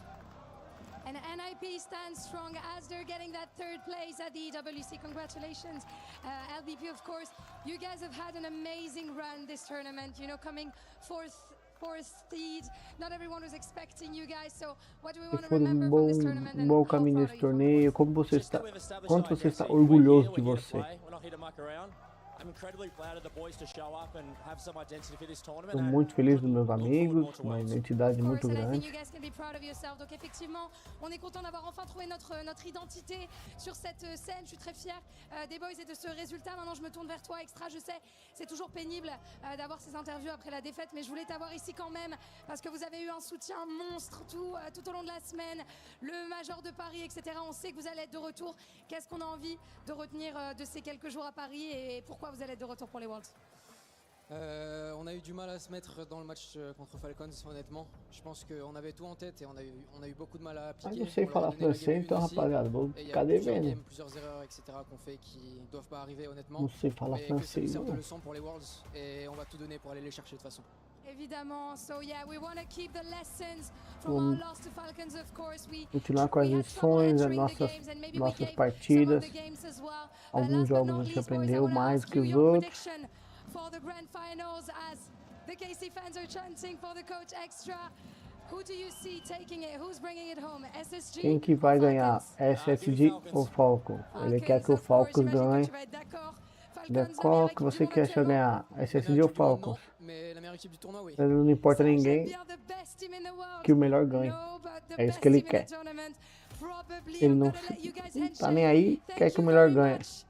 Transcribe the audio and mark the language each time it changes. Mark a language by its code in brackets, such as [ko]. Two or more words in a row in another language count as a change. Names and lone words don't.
[en] And NIP stands strong as they're getting that third place at the EWC. Congratulations, LBP, of course. You guys have had an amazing run this tournament, you know, coming fourth seed. Not everyone was expecting you guys, so what do we want to remember from this tournament? And [pt] bom caminho nesse torneio. Como você está? Quanto você está orgulhoso de você? Estou muito feliz dos meus amigos, uma identidade muito grande. [fr] Donc effectivement, on est content d'avoir enfin trouvé notre identité sur cette scène. Je suis très fière des boys et de ce résultat. Maintenant, je me tourne vers toi, Extra. Je sais, c'est toujours pénible d'avoir ces interviews après la défaite, mais je voulais t'avoir ici quand même parce que vous avez eu un soutien monstre tout au long de la semaine. Le Major de Paris, etc. On sait que vous allez être de retour. Qu'est-ce qu'on a envie de retenir de ces quelques jours à Paris et pourquoi vous allez être de retour pour les Worlds? On a eu du mal à se mettre dans le match contre Falcons, honnêtement. Je pense qu'on avait tout en tête et on a eu beaucoup de mal à appliquer. [pt] Eu não sei falar francês, então, rapaziada, vou ficar devendo. [fr] Plusieurs erreurs, etc. qu'on fait qui doivent pas arriver, honnêtement. [pt] Não sei falar francês, [fr] C'est [pt] não. [fr] de leçon pour les Worlds et on va tout donner pour aller les chercher de toute façon. Évidemment, [en] so yeah, we want to keep the lessons from our loss to Falcons, of course. [pt] Continuar com as lições, as nossas partidas. Alguns jogos a gente aprendeu mais que os outros. [en] For the grand finals, as the KC fans are chanting for the coach Extra, who do you see taking it? Who's bringing it home? SSG? [pt] Quem que vai ganhar? SSG ou Falcon? Ele quer que o Falcons ganhe. Qual que você quer ganhar? SSG ou Falcons? Não importa ninguém que o melhor ganhe. É isso que ele quer. Ele não tá nem aí, quer que o melhor ganhe.